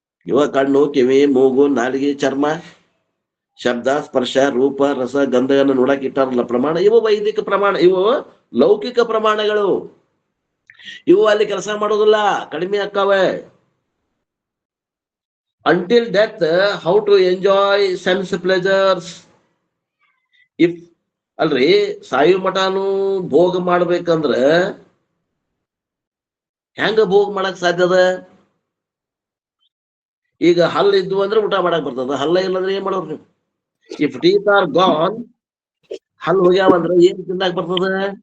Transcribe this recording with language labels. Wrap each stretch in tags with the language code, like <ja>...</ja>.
<kn>ಇವ ಕಣ್ಣು, ಕಿವಿ, ಮೂಗು, ನಾಲಿಗೆ, ಚರ್ಮ, ಶಬ್ದ, ಸ್ಪರ್ಶ, ರೂಪ, ರಸ, ಗಂಧವನ್ನು ನೋಡಕ್ ಇಟ್ಟಾರಲ್ಲ ಪ್ರಮಾಣ. ಇವು ವೈದಿಕ ಪ್ರಮಾಣ, ಇವು ಲೌಕಿಕ ಪ್ರಮಾಣಗಳು. ಇವು ಅಲ್ಲಿ ಕೆಲಸ ಮಾಡೋದಿಲ್ಲ, ಕಡಿಮೆ ಆಕ್ಕವೆ.</kn> <en>Until death, how to enjoy sense pleasures?</en> <kn>If ಅಲ್ರಿ ಸಾಯು ಮಠನು ಭೋಗ ಮಾಡ್ಬೇಕಂದ್ರ ಹೆಂಗ ಭೋಗ ಮಾಡಕ್ ಸಾಧ್ಯದ? ಈಗ ಹಲ್ಲು ಇದ್ವು ಅಂದ್ರೆ ಊಟ ಮಾಡಕ್ ಬರ್ತದ, ಹಲ್ಲ ಇಲ್ಲಂದ್ರೆ ಏನ್ ಮಾಡೋರು ನೀವು?</kn> <en>if teeth are gone,</en> <kn>ಹಲ್ಲು ಹೋಗ್ಯಾವಂದ್ರೆ ಏನ್ ತಿನ್ನಕ್ ಬರ್ತದ?</kn>